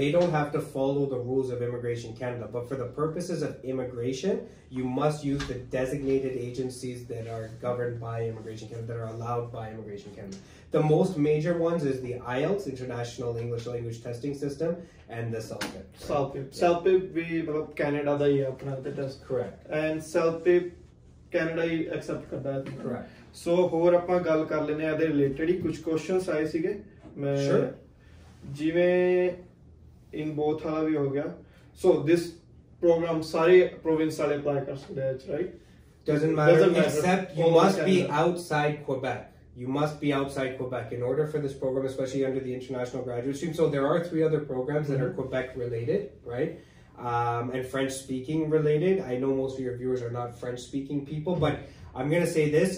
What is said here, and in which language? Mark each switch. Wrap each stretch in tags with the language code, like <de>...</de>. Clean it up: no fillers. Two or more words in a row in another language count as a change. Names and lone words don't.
<en>They don't have to follow the rules of Immigration Canada, but for the purposes of immigration, you must use the designated agencies that are governed by Immigration Canada, that are allowed by Immigration Canada. The most major ones is the IELTS, International English Language Testing System, and the SELP.</en> <pa>SELP ਭੀ ਮਤਲਬ Canada ਦਾ ਹੀ ਆਪਣਾ test.</pa> <en>Correct.</en> <pa>And SELP ਕੈਨੇਡਾ ਹੀ ਐਕਸੈਪਟ ਕਰਦਾ ਹੈ</pa> <en>ਕਰੈਕਟ</en> <pa>ਸੋ ਹੋਰ ਆਪਾਂ ਗੱਲ ਕਰ ਲੈਨੇ ਆ ਇਹਦੇ ਰਿਲੇਟਡ ਹੀ ਕੁਝ ਕੁਐਸਚਨਸ ਆਏ ਸੀਗੇ ਮੈਂ ਜਿਵੇਂ</pa> <en>in both</en> <pa>ਵਾਲਾ ਵੀ ਹੋ ਗਿਆ</pa> <en>so this program</en> <pa>ਸਾਰੇ ਪ੍ਰੋਵਿੰਸ ਵਾਲੇ ਅਪਲਾਈ ਕਰ ਸਕਦੇ ਆ ਰਾਈਟ</pa> <en>doesn't matter except you must be outside Quebec. You must be outside Quebec in order for this program, especially under the international graduate stream. So there are 3 other programs that are Quebec related, right? And French speaking related. I know most of your viewers are not French speaking people, but I'm going to say this.</en>